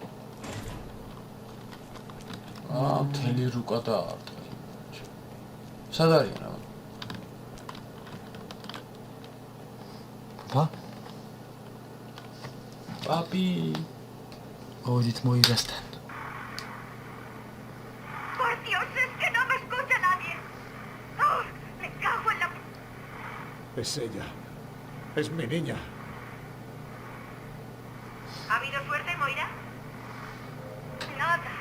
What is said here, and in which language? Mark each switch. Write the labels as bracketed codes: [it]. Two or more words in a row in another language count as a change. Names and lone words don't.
[ka] მთელი რუკა დაარტყა. სად არის რა? Papi. მოვიდით მოირასთან. [es] Por Dios, es que no me escucha nadie. Oh, me cago en la... Es ella. Es mi niña. ¿Ha habido suerte, Moira? Nada.